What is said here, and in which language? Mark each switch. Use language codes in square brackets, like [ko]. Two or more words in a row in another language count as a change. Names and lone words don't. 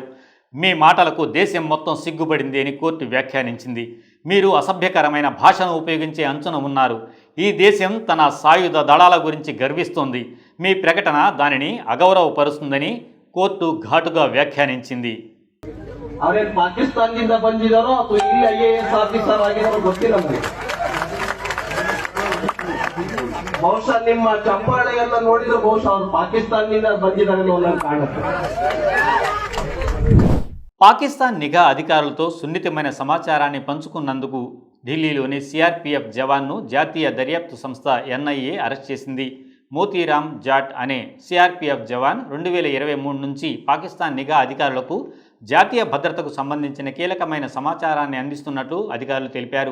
[te] మీ మాటలకు దేశం మొత్తం సిగ్గుపడింది అని కోర్టు వ్యాఖ్యానించింది. మీరు అసభ్యకరమైన భాషను ఉపయోగించే అంచున ఉన్నారు. ఈ దేశం తన సాయుధ దళాల గురించి గర్విస్తోంది. మీ ప్రకటన దానిని అగౌరవపరుస్తుందని కోర్టు ఘాటుగా వ్యాఖ్యానించింది. [kn] ಅವರೇನು ಪಾಕಿಸ್ತಾನದಿಂದ ಬಂದಿದ್ದಾರೋ ಅಥವಾ ಇಲ್ಲಿ ಐಎಎಸ್ ಆಫೀಸರ್ ಆಗಿರೋ ಗೊತ್ತಿಲ್ಲ ನಮಗೆ. ಬಹುಶಃ ನಿಮ್ಮ ಚಪ್ಪಾಳೆ ಎಲ್ಲ ನೋಡಿದ್ರೆ ಬಹುಶಃ ಅವರು ಪಾಕಿಸ್ತಾನದಿಂದ ಬಂದಿದ್ದಾರೆ ಅನ್ನೋ ಕಾಣುತ್ತೆ. [te] పాకిస్తాన్ నిఘా అధికారులతో సున్నితమైన సమాచారాన్ని పంచుకున్నందుకు ఢిల్లీలోని సిఆర్పీఎఫ్ జవాన్ను జాతీయ దర్యాప్తు సంస్థ ఎన్ఐఏ అరెస్ట్ చేసింది. మోతీరామ్ జాట్ అనే సిఆర్పీఎఫ్ జవాన్ 2023 నుంచి పాకిస్తాన్ నిఘా అధికారులకు జాతీయ భద్రతకు సంబంధించిన కీలకమైన సమాచారాన్ని అందిస్తున్నట్లు అధికారులు తెలిపారు.